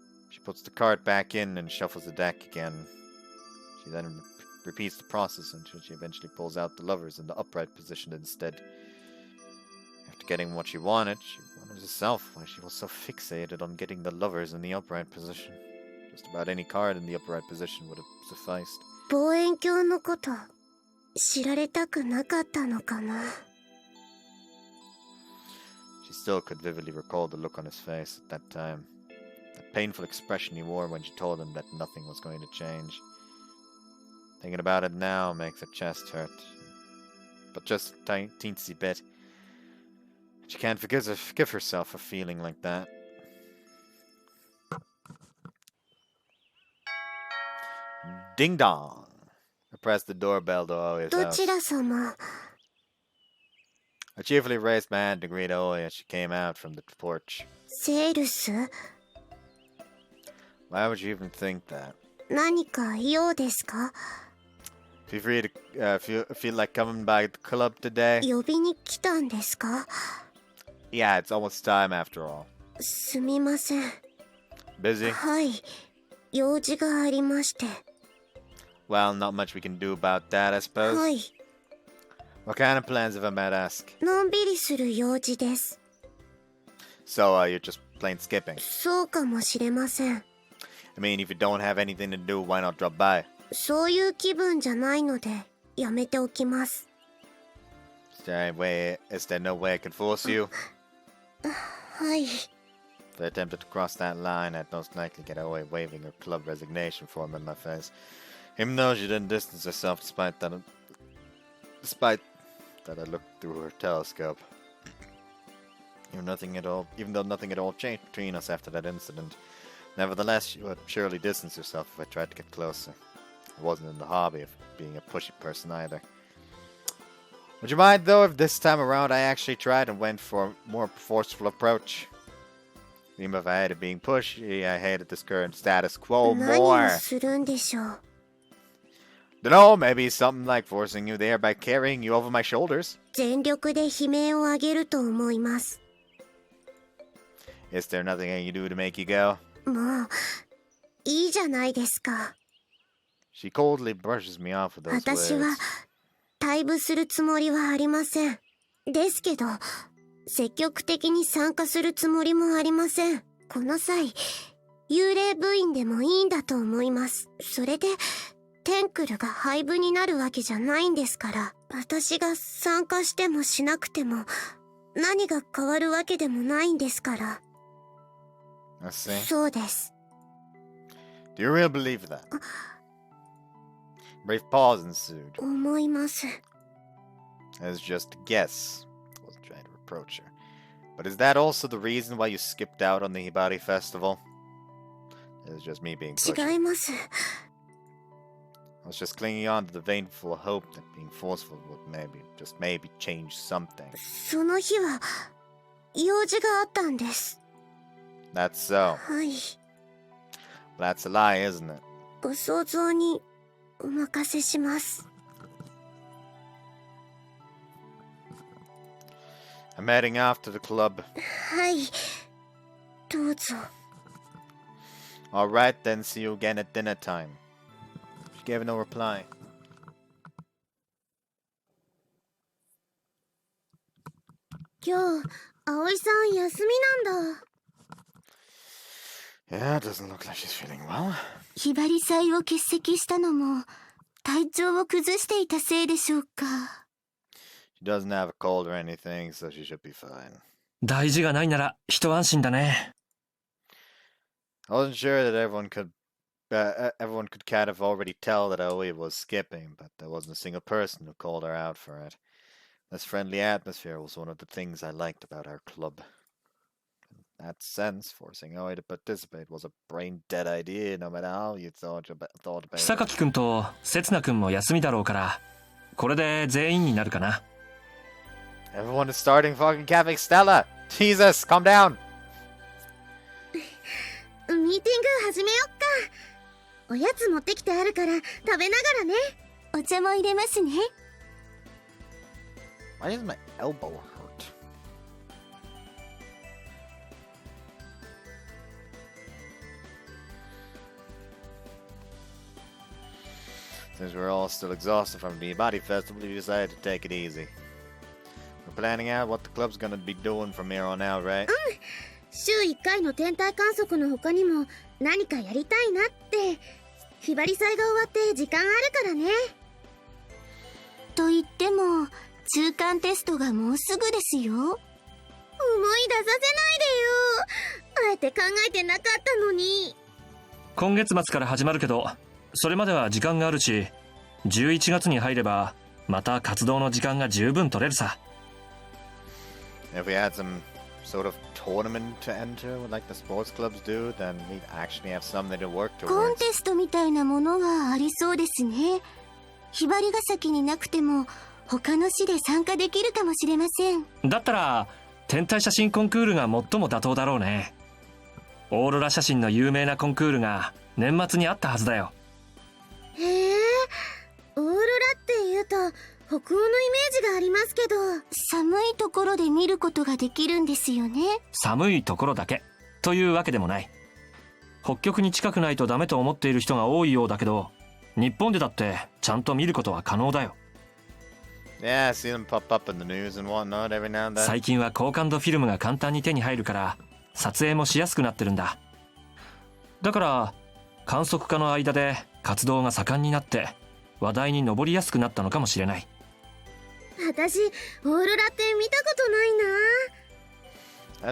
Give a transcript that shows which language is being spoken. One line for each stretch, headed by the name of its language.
English: She puts the card back in and shuffles the deck again. She then repeats the process until she eventually pulls out the lovers in the upright position instead. After getting what she wanted herself why she was so fixated on getting the lovers in the upright position. Just about any card in the upright position would have sufficed.
Japanese: 望遠鏡のこと知られたくなかったのかな。
English: She still could vividly recall the look on his face at that time. That painful expression he wore when she told him that nothing was going to change. Thinking about it now makes her chest hurt. But just a teensy bit. She can't forgive herself for feeling like that. Ding dong! I pressed the doorbell to Oi's
Japanese: ど
English: house.
Japanese: ちら様。
English: I cheerfully raised my hand to greet Oi as she came out from the porch.
Japanese: セールス
English: Why would you even think that?
Japanese: 何か用ですか？
English: Feel free to feel like coming by the club today?
Japanese: 呼びに来たんですか？
English: Yeah, it's almost time after all.
Japanese: すみません。
English: Busy?
Japanese: はい。用事がありまして。
English: Well, not much we can do about that, I suppose.
Japanese: はい。
English: What kind of plans, if I might ask?
Japanese: のんびりする用事です。
English: So, you're just plain skipping.
Japanese: そうかもしれません。
English: I mean, if you don't have anything to do, why not drop by?
Japanese: そういう気分じゃないので、やめておきます。
English: Is there no way I could force you?
Japanese: はい。
English: If I attempted to cross that line, I'd most likely get away waving her club resignation form in my face. Even though she didn't distance herself despite that I looked through her telescope. Even though nothing at all changed between us after that incident. Nevertheless, she would surely distance herself if I tried to get closer. I wasn't in the hobby of being a pushy person either. Would you mind, though, if this time around I actually tried and went for a more forceful approach? Even if I hated being pushy, I hated this current status quo
Japanese: 何
English: more.
Japanese: をするんでしょう。
English: Dunno, maybe something like forcing you there by carrying you over my shoulders.
Japanese: 全力で悲鳴を上げると思います。
English: Is there nothing I can do to make you go?
Japanese: もう、いいじゃないですか。
English: She coldly brushes me off with those
Japanese: 私
English: words.
Japanese: は、退部するつもりはありません。ですけど、積極的に参加するつもりもありません。この際、幽霊部員でもいいんだと思います。それで、テンクルが廃部になるわけじゃないんですから、私が参加してもしなくても、何が変わるわけでもないんですから。
English: I see.
Japanese: そうです。
English: Do you really believe that? Brief pause ensued.
Japanese: 思います。
English: It was just a guess. I wasn't trying to reproach her. But is that also the reason why you skipped out on the Hibari festival? It was just me being pushy.
Japanese: 違います。
English: I was just clinging on to the vainful hope that being forceful would maybe change something.
Japanese: その日は、用事があったんです。
English: That's so.
Japanese: はい。
English: That's a lie, isn't it?
Japanese: ご想像にお任せします。
English: I'm heading off to the club.
Japanese: はい。どうぞ。
English: Alright then, see you again at dinner time. She gave no reply.
Japanese: 今日、葵さん休みなんだ。
English: Yeah, it doesn't look like she's feeling well.
Japanese: ひばり祭を欠席したのも、体調を崩していたせいでしょうか。
English: She doesn't have a cold or anything, so she should be fine.
Japanese: 大事がないなら一安心だね。
English: I wasn't sure that everyone could kind of already tell that Aoi was skipping, but there wasn't a single person who called her out for it. This friendly atmosphere was one of the things I liked about our club. In that sense, forcing Aoi to participate was a brain-dead idea, no matter how you thought about
Japanese: 久
English: it.
Japanese: 垣くんと刹那くんも休みだろうから、これで全員になるかな。
English: Everyone is starting fucking Catholic Stella! Jesus, calm down!
Japanese: ミーティング始めよっか。おやつ持ってきてあるから食べながらね。お茶も入れますね。
English: Why does my elbow hurt? Since we're all still exhausted from the body festival, we decided to take it easy. We're planning out what the club's gonna be doing from here on out, right?
Japanese: 週1回の天体観測の他にも何かやりたいなって。ひばり祭が終わって時間あるからね。と言っても中間テストがもうすぐですよ。思い出させないでよ。あえて考えてなかったのに。今月末から始まるけど、それまでは時間があるし、11月に入ればまた活動の時間が十分取れるさ。
English: If we had some sort of tournament to enter, like the sports clubs do, then we'd actually have something to work
Japanese: コン
English: towards.
Japanese: テストみたいなものがありそうですね。ひばりが先になくても他の市で参加できるかもしれません。だったら天体写真コンクールが最も妥当だろうね。オーロラ写真の有名なコンクールが年末にあったはずだよ。へえ、オーロラっていうと北欧のイメージがありますけど、寒いところで見ることができるんですよね。寒いところだけというわけでもない。北極に近くないとダメと思っている人が多いようだけど、日本でだってちゃんと見ることは可能だよ。
English: Yeah, I see them pop up in the news and whatnot every now and then.
Japanese: 最近は高感度フィルムが簡単に手に入るから撮影もしやすくなってるんだ。だから観測家の間で活動が盛んになって話題に上りやすくなったのかもしれない。私、オーロラって見たことないな。